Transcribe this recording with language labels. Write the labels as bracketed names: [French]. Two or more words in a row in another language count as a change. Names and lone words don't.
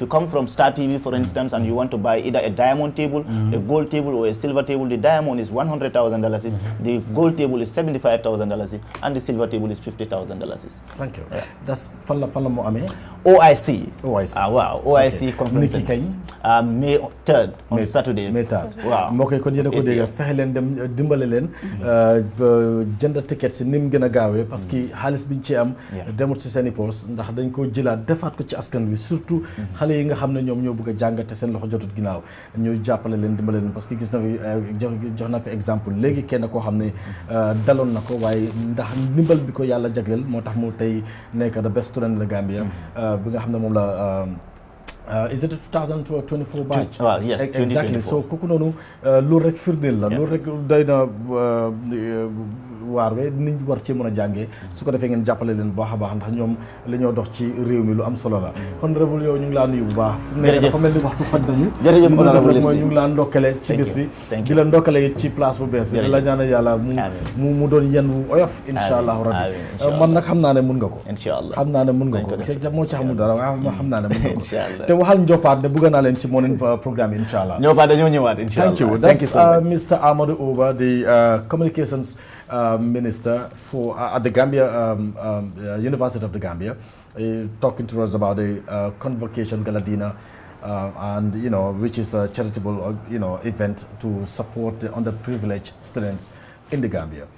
[English] if you come from Star TV, for instance, and you want to buy either a diamond table, a gold table, or a silver table, the diamond is $100,000, the gold table is $75,000, and the silver table is $50,000. Thank you. That's Fala Mo Ame? OIC. OIC. Wow. OIC conference. May 3rd on Saturday. May 3rd. Wow. [Wolof] Moo koy kon yéen a ko dégg fexe leen dem dimbale leen jënd ticket si ni mu gën a gaawee [French] parce que [Wolof] xaalis biñ ci am demut si seen i poos ndax dañ ko jëlaat defaat ko ci askan wi surtout xale yi nga xam ne ñoom ñoo bëgg a jàngate seen loxo jotut ginnaaw ñu jàppale leen dimbale leen [French] parce que [Wolof] gis na fi jox na fi exemple léegi kenn koo xam ne daloon na ko waaye ndax ndimbal bi ko yàlla jagleel moo tax mu tey nekk [English] the best student in the Gambia [Wolof] bi nga xam ne moom la [English] is it a 2024 batch? Well, yes, exactly. 2024. [Wolof] So kooku noonu loolu rek firndeel la loolu rek doy na waar we niñ war ci mën a jàngee su ko defee ngeen jàppale leen bu baax a baax ndax ñoom li ñoo dox ci réew mi lu am solo la honorable yow ñu ngi laa nuyu bu baax ne dafa mel ni waxtu xoj nañu jërëjëf honorable mooy ñu ngi laa ndokkale ci bés bi di la ndokkale it ci place bu bees bi di la ñaanal yàlla mu doon yen wu oyof [Arabic] إن شاء الله ربي [Wolof] man nag xam naa ne mun nga ko xam naa ne mun nga ko moo ci xamul dara waaye ma xam naa ne mun nga ko te waxal njoppaat ne bëgg naa leen si [English] morning programme [Arabic] إن شاء الله [Wolof] njoppaat dañoo ñëwaat [Arabic] إن شاء الله [English] thank you so much Mr. Amadou Oba the communications minister at the Gambia University of the Gambia talking to us about the convocation gala dinner and which is a charitable event to support the underprivileged students in the Gambia.